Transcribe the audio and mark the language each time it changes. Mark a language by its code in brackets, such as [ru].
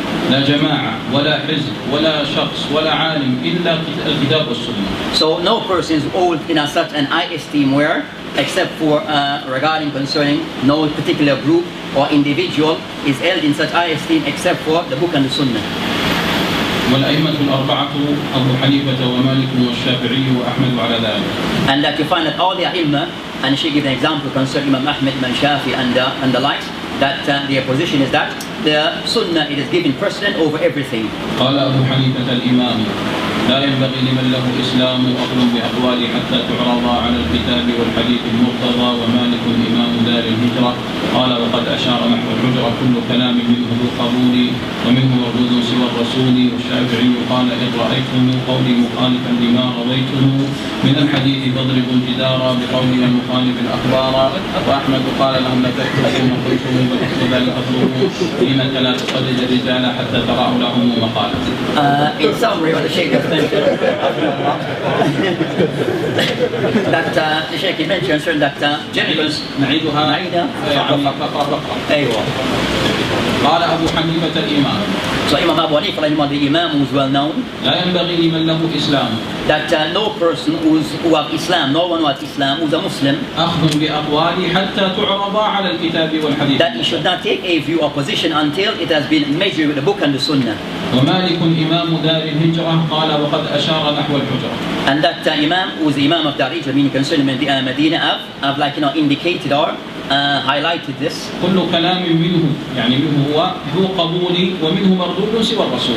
[ar] لا جماعة ولا حزب ولا شخص ولا عالم إلا الكتاب والسنة. [en] So no person is old in a such an high esteem where, except for regarding concerning no particular group or individual is held in such high esteem except for the book and the Sunnah. [ar] والأئمة الأربعة أبو حنيفة ومالك والشافعي وأحمد على ذلك. [en] And that you find that all the Imam, and she gives an example concerning Imam Ahmed, Imam Shafi and the likes, that their position is that the Sunnah, it is given precedent over everything. [ar] قال أبو حنيفة الإمام لا ينبغي لمن له إسلام أخذ بأقواله حتى تعرض على الكتاب والحديث المرتضى. ومالك إمام دار الهجرة قال وقد أشار نحو الحجرة كل كلام منه ذو قبول ومنه مردود سوى الرسول. والشافعي قال إن رأيتم قولي مخالفا لما رويته من الحديث فاضربوا الجدار بقولي المخالف الأخبار. وأحمد قال لهم لا تكتبوا ما قلتم وتكتب ذلك فاطلبوا حينك لا تقلد الرجال حتى تراه لهم مقالا. [en] In summary, what the Sheikh has mentioned, that the Sheikh mentioned that generally [ar] نعيدها فقرة. أيوة. قال أبو حنيفة الإمام. [en] So Imam Abu Hanifa, the Imam who is well known, [ar] لا ينبغي لمن له إسلام. [en] that no person who have Islam, no one who has Islam, who is a Muslim, [ar] أخذ بأقوالي حتى تعرض على الكتاب والحديث. [en] that he should not take a view or position until it has been measured with the book and the Sunnah. [ar] ومالك إمام دار الهجرة قال وقد أشار نحو الحجرة. [en] And that Imam who is the Imam of Dar al-Hijrah, meaning concerning Medina, have like indicated or highlighted this. [ar] كل كلام منه يعني منه هو ذو قبول ومنه مردود سوى الرسول.